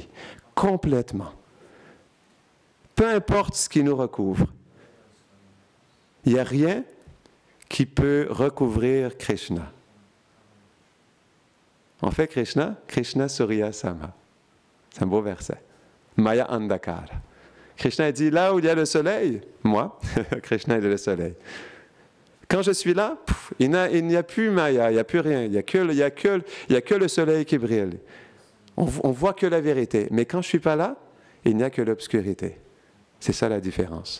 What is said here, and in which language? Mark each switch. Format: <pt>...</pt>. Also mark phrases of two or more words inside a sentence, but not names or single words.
<fr>Complètement. Peu importe ce qui nous recouvre. Il n'y a rien qui peut recouvrir Krishna. En fait,</fr> <sa>कृष्ण सूर्य सम.</sa> <fr>C'est un beau verset.</fr> <sa>माया अन्धकार.</sa> <fr>Krishna dit, là où il y a le soleil, moi, Krishna est le soleil. Quand je suis là, il n'y a plus Maya, il n'y a plus rien. Il n'y a que le soleil qui brille. On voit que la vérité. Mais quand je ne suis pas là, il n'y a que l'obscurité. C'est ça la différence.</fr>